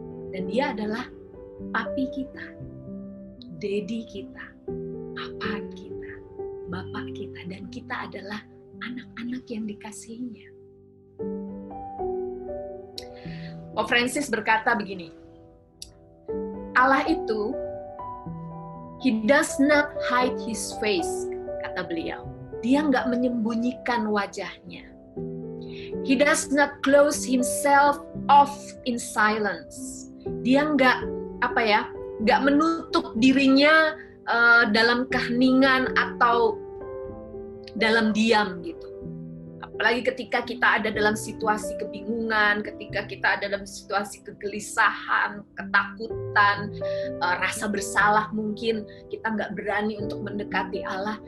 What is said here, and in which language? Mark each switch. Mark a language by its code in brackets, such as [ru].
[id] Dan dia adalah papi kita, daddy kita, papa kita, bapak kita, dan kita adalah anak-anak yang dikasihinya. Pope Francis berkata begini, Allah itu, [en] He does not hide His face, [id] kata beliau. Dia nggak menyembunyikan wajahnya. [en] He does not close Himself off in silence. [id] Dia nggak menutup dirinya dalam keheningan atau dalam diam gitu. Apalagi ketika kita ada dalam situasi kebingungan, ketika kita ada dalam situasi kegelisahan, ketakutan, rasa bersalah mungkin, kita nggak berani untuk mendekati Allah.